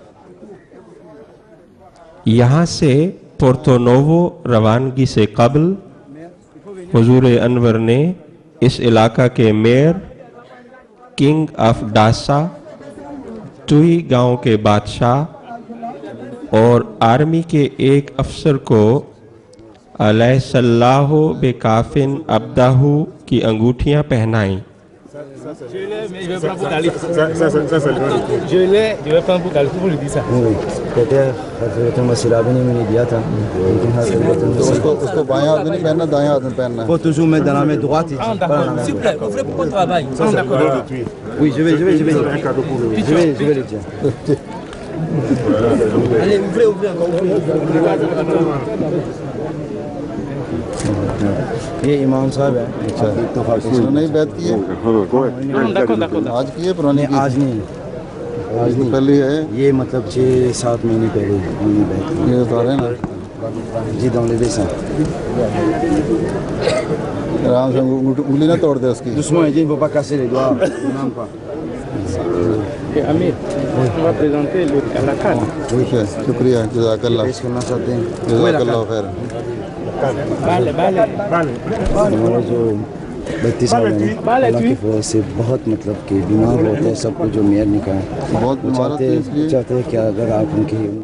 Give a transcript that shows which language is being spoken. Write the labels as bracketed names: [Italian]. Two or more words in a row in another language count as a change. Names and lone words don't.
[Urdu] یہاں سے پورٹو نووو روانگی سے قبل حضور انور نے اس علاقہ کے میئر, [English] King of Dassa, [Urdu] توئی گاؤں کے بادشاہ اور آرمی کے ایک افسر کو [Arabic] أليس الله بكاف عبده [Urdu] کی انگوٹھیاں پہنائی. [French] Je vais prendre pour calife. Je vais prendre pour calife, vous lui dites ça. Oui, peut-être [Urdu] میں نے دیا تھا تو اس کو بایاں ہاتھ میں نہیں پہننا، دایاں ہاتھ میں پہننا ہے. [French] Faut toujours mettre dans la main droite. S'il vous plaît, ouvrez pour qu'on travaille. Oui, je vais le dire. Allez, ouvrez encore, [Urdu] یہ امام صاحب ہے. اچھا، اس نے نہیں بیعت کی ہے? آج کی ہے، پرانی کی? آج نہیں, آج نہیں، پہلے ہے. یہ مطلب 6-7 مہینے پہلے ہم نے بیعت کی. یہ بتا رہے ہیں نا جی، داملے دیسا آرام سے انگلی نہ توڑ دے اس کی. [French] Doucement, il dit, il ne faut pas casser les doigts. Non, pas. Amir, on va présenter la canne. [Urdu] ٹھیک ہے، شکریہ، جزاک اللہ. پیش کرنا چاہتے ہیں [Arabic] جزاك الله خير. [Urdu] ہمارے جو 32 سال ہیں اللہ کی وجہ سے بہت مطلب کہ بیمار ہوتے ہیں، سب کو جو میئر نے کہا بہت چاہتے ہیں کہ اگر آپ ان کی